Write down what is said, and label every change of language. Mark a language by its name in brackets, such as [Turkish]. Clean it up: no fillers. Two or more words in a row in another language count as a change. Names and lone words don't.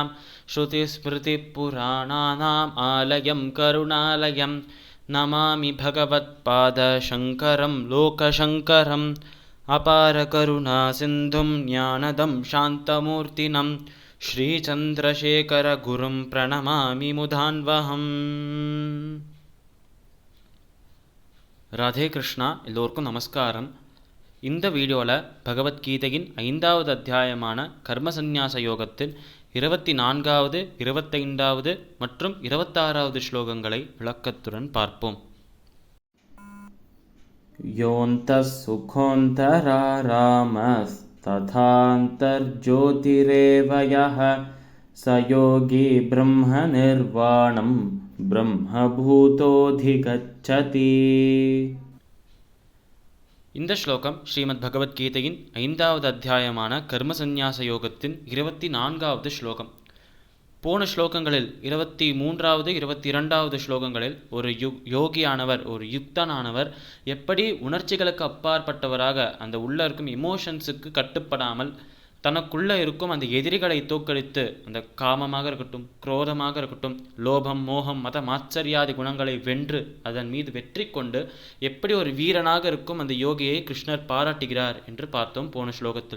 [Sanskrit] श्रुतिस्मृतिपुराणानाम् आलयं करुणालयं नमामि भगवत्पादशङ्करं लोकशङ्करम्। अपारकरुणासिन्धुं ज्ञानदं शान्तमूर्तिनं श्रीचन्द्रशेखरगुरुं प्रणमामि मुदान्वहम्. [Tamil] ராதே கிருஷ்ணா. எல்லோருக்கும் நமஸ்காரம். இந்த வீடியோவில் பகவத்கீதையின் 5வது அத்தியாயமான கர்மசந்நியாச யோகத்தில் 24வது 25வது மற்றும் 26வது ஸ்லோகங்களை விளக்கத்துடன் பார்ப்போம். [Sanskrit] योऽन्तः सुखोऽन्तरारामस्तथान्तर्ज्योतिरेव यः स योगी ब्रह्मनिर्वाणं ब्रह्मभूतोऽधिगच्छति. [Tamil] இந்த ஸ்லோகம் ஸ்ரீமத் பகவத்கீதையின் 5வது அத்தியாயமான கர்மசந்நியாச யோகத்தின் 24வது ஸ்லோகம். போன ஸ்லோகங்களில் 23வது 22வது ஸ்லோகங்களில் ஒரு யோகியானவர், ஒரு யுக்தனானவர் எப்படி உணர்ச்சிகளுக்கு அப்பாற்பட்டவராக அந்த உள்ள இருக்கும் எமோஷன்ஸுக்கு கட்டுப்படாமல் தனக்குள்ளே இருக்கும் அந்த எதிரிகளை தோற்கடித்து, அந்த காமமாக இருக்கட்டும், குரோதமாக இருக்கட்டும், லோபம், மோகம், மத மாச்சரியாதி குணங்களை வென்று அதன் மீது வெற்றி கொண்டு எப்படி ஒரு வீரனாக இருக்கும் அந்த யோகியை கிருஷ்ணர் பாராட்டுகிறார் என்று பார்த்தோம் போன ஸ்லோகத்தில்.